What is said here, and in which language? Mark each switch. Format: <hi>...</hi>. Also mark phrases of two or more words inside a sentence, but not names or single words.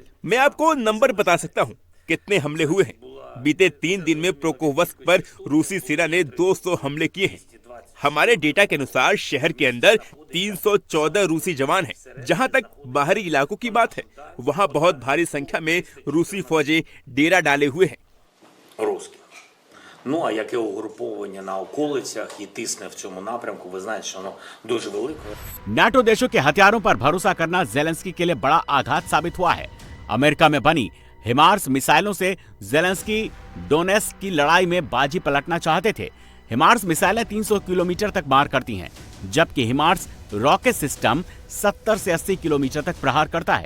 <hi>मैं आपको नंबर बता सकता हूं कितने हमले हुए हैं। बीते 3 दिन में प्रोकोवस्क पर रूसी सेना ने 200 हमले किए हैं। हमारे डेटा के अनुसार शहर के अंदर 314 रूसी जवान हैं। जहां तक बाहरी इलाकों की बात है, वहां बहुत भारी संख्या में रूसी फौजें डेरा डाले हुए हैं।</hi> <uk>Ну, а яке угруповання на околицях і тисне в цьому напрямку, ви знаєте, що воно дуже велике.</uk> <hi>नाटो देशों के हथियारों पर भरोसा करना ज़ेलेंस्की के लिए बड़ा आघात साबित हुआ है। अमेरिका में बनी हिमार्स मिसाइलों से ज़ेलेंस्की डोनेत्स्क की लड़ाई में बाजी पलटना चाहते थे। हिमार्स मिसाइलें 300 किलोमीटर तक मार करती हैं, जबकि हिमार्स रॉकेट सिस्टम 70 से 80 किलोमीटर तक प्रहार करता है।</hi>